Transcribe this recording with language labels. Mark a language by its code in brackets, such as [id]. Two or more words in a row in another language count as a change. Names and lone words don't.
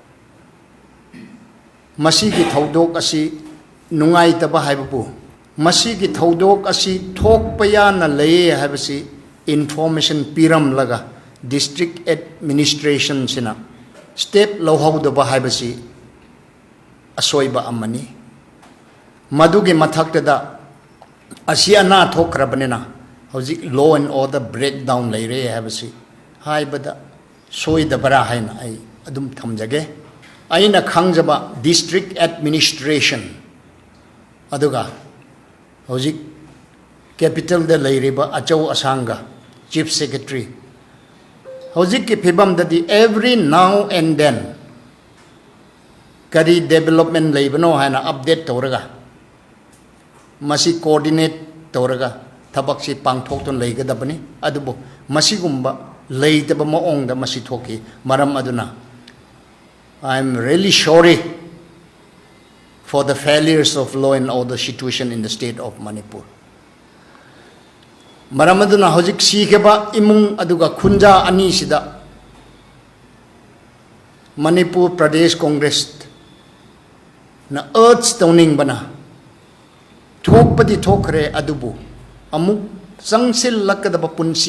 [mni] masigi thaudok asi nungai taba haibabu masigi thaudok asi thokpaya na lei habasi information piram laga [en] district administration [mni] sina step lohawdaba haibasi asoiba amani madugi mathaktada asiana thokrabanena hojik [en] law and order breakdown [mni] leire habasi haibada soidabara haina ai adum thamjage aina khangjaba [en] district administration [mni] aduga hojik capital de leireba achau asanga [en] chief secretary [mni] hojik ki phibam dadi [en] every now and then [mni] kari development leibano haina update tawraga masi coordinate tawraga thabak si pangthok ton leigadabani adubo masi gumba leitaba maong da masi thoki maram aduna [en] I am really sorry for the failures of law and order situation in the state of Manipur. [mni] Maramaduna hojik sikeba imung aduga khunja ani sida Manipur Pradesh Congress na urge tawning bana thokpadi thokre adubu amuk sangsil lakadaba punsi